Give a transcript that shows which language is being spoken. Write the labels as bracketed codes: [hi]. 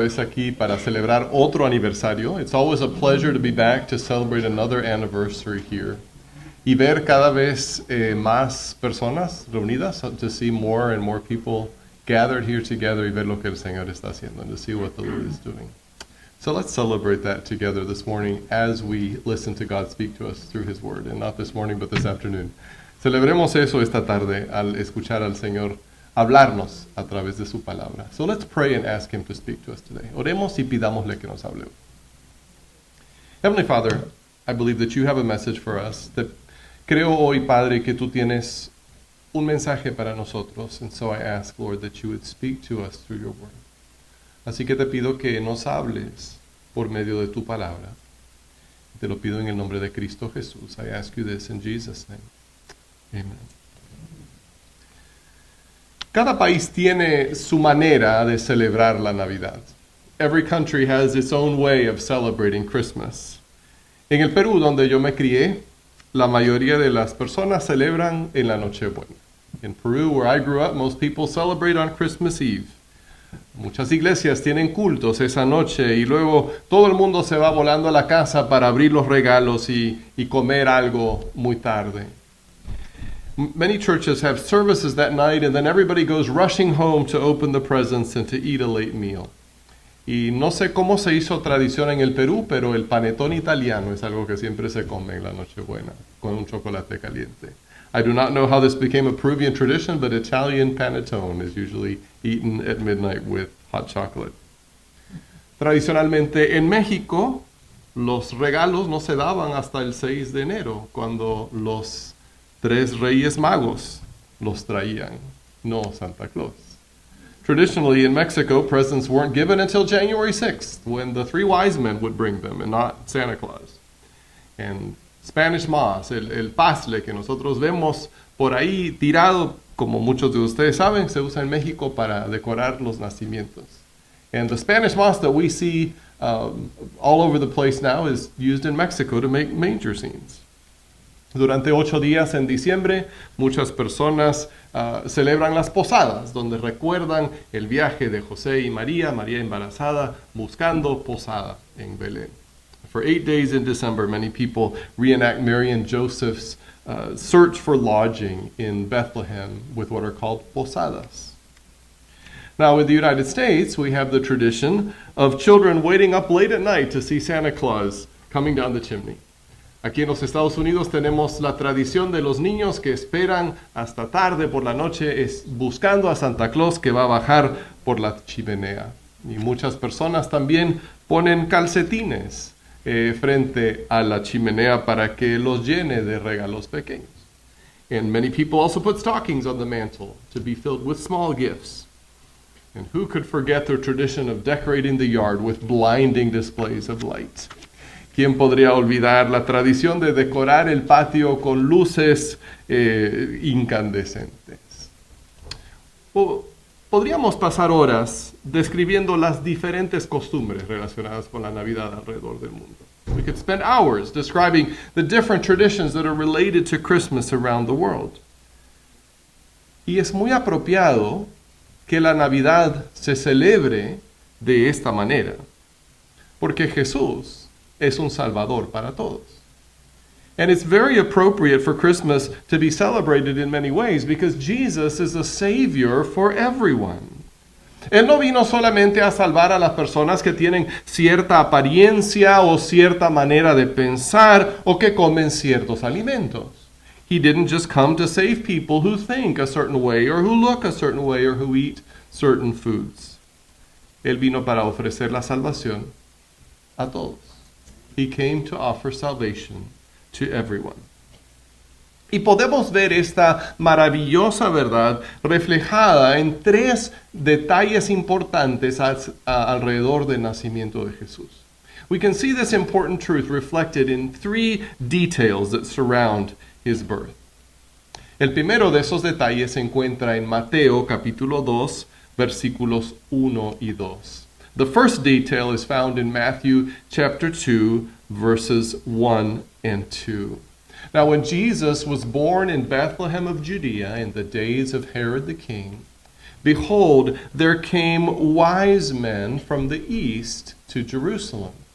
[es] Es aquí para celebrar otro aniversario. [en] It's always a pleasure to be back to celebrate another anniversary here. [es] Y ver cada vez más personas reunidas, [en] to see more and more people gathered here together [es] y ver lo que el Señor está haciendo, [en] and to see what the Lord is doing. So let's celebrate that together this morning as we listen to God speak to us through His Word, and not this morning but this afternoon. [es] Celebremos eso esta tarde al escuchar al Señor hablarnos a través de su palabra. [en] So let's pray and ask Him to speak to us today. [es] Oremos y pidámosle que nos hable. [en] Heavenly Father, I believe that you have a message for us. [es] That creo hoy, Padre, que tú tienes un mensaje para nosotros. [en] And so I ask, Lord, that you would speak to us through your word. [es] Así que te pido que nos hables por medio de tu palabra. Te lo pido en el nombre de Cristo Jesús. [en] I ask you this in Jesus' name. Amen. [es] Cada país tiene su manera de celebrar la Navidad. [en] Every country has its own way of celebrating Christmas. [es] En el Perú, donde yo me crié, la mayoría de las personas celebran en la Nochebuena. [en] In Peru, where I grew up, most people celebrate on Christmas Eve. [es] Muchas iglesias tienen cultos esa noche y luego todo el mundo se va volando a la casa para abrir los regalos y comer algo muy tarde. [en] Many churches have services that night and then everybody goes rushing home to open the presents and to eat a late meal. [es] Y no sé cómo se hizo tradición en el Perú, pero el panetón italiano es algo que siempre se come en la Nochebuena con un chocolate caliente. [en] I do not know how this became a Peruvian tradition, but Italian panettone is usually eaten at midnight with hot chocolate. [es] Tradicionalmente en México, los regalos no se daban hasta el 6 de enero, cuando los 3 Reyes Magos los traían, no Santa Claus. [en] Traditionally in Mexico, presents weren't given until January 6th, when the 3 wise men would bring them, and not Santa Claus. And Spanish moss, [es] el pasle que nosotros vemos por ahí tirado, como muchos de ustedes saben, se usa en México para decorar los nacimientos. [en] And the Spanish moss that we see all over the place now is used in Mexico to make manger scenes. [es] Durante 8 días en diciembre, muchas personas celebran las posadas, donde recuerdan el viaje de José y María embarazada, buscando posada en Belén. [en] For 8 days in December, many people reenact Mary and Joseph's search for lodging in Bethlehem with what are called posadas. Now, in the United States, we have the tradition of children waiting up late at night to see Santa Claus coming down the chimney. [es] Aquí en los Estados Unidos tenemos la tradición de los niños que esperan hasta tarde por la noche buscando a Santa Claus que va a bajar por la chimenea. Y muchas personas también ponen calcetines frente a la chimenea para que los llene de regalos pequeños. [en] And many people also put stockings on the mantle to be filled with small gifts. And who could forget their tradition of decorating the yard with blinding displays of light? [es] ¿Quién podría olvidar la tradición de decorar el patio con luces incandescentes? Podríamos pasar horas describiendo las diferentes costumbres relacionadas con la Navidad alrededor del mundo. [en] We could spend hours describing the different traditions that are related to Christmas around the world. [es] Y es muy apropiado que la Navidad se celebre de esta manera, porque Jesús es un Salvador para todos. [en] And it's very appropriate for Christmas to be celebrated in many ways because Jesus is a Savior for everyone. [es] Él no vino solamente a salvar a las personas que tienen cierta apariencia o cierta manera de pensar o que comen ciertos alimentos. [en] He didn't just come to save people who think a certain way or who look a certain way or who eat certain foods. [es] Él vino para ofrecer la salvación a todos. [en] He came to offer salvation to everyone. [es] Y podemos ver esta maravillosa verdad reflejada en 3 detalles importantes alrededor del nacimiento de Jesús. [en] We can see this important truth reflected in 3 details that surround his birth. [es] El primero de esos detalles se encuentra en Mateo capítulo 2, versículos 1 y 2. [en] The first detail is found in Matthew chapter 2, verses 1 and 2. Now, when Jesus was born in Bethlehem of Judea in the days of Herod the king, behold, there came wise men from the east to Jerusalem.